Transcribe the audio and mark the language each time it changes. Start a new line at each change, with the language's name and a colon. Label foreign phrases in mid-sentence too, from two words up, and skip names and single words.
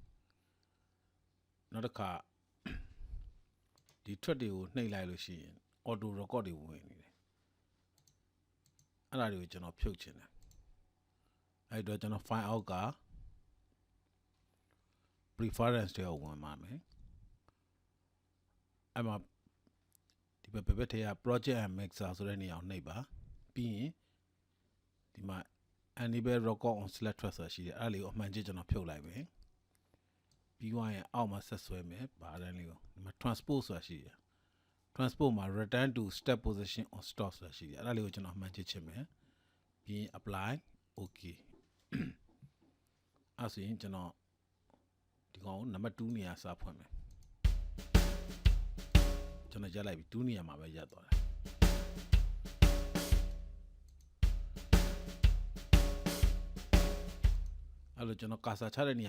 Burmese: နောက်တစ်ခါဒီ track တွေကိုနှိပ်လိုက်လို့ရှိရင်
English: auto record
Burmese: တွေဝင်နေတယ်အဲ့ဒါတွေကိုကျွန်တော်ဖြုတ်ချင်တယ်အဲ့တော့ကျွန်တော် file out က preference တွေကိုဝင်ပါမယ် အဲ့မှာဒီဘက်ထဲက
English: project and mixer
Burmese: ဆိုတဲ့နေရာကိုနှိပ်ပါပြီးရင်ဒီမှာ
English: enable record on select track
Burmese: ဆိုတာရှိတယ်အဲ့ဒါလေးကိုအမှန်ကြီးကျွန်တော်ဖြုတ်လိုက်မယ်ပြီးသွားရင်အောက်မှာဆက်ဆွဲမယ်ဗားတန်းလေးကိုဒီမှာ transport ဆိုတာရှိတယ် transport မှာ
English: return to step position on stop
Burmese: ဆိုတာရှိတယ်အဲ့ဒါလေးကိုကျွန်တော်အမှန်ကြီးချင်မယ်ပြီးရင်
English: apply okay
Burmese: အဲ့ဆိုရင်ကျွန်တော်ဒီကောင်နံပါတ်2နေရာစဖွင့်မယ် ကျွန်တော်ရက်လိုက်ပြီ2နေရာမှာပဲရက်သွားတယ်အဲ့လိုကျွန်တော်ကာဆာချတဲ့နေ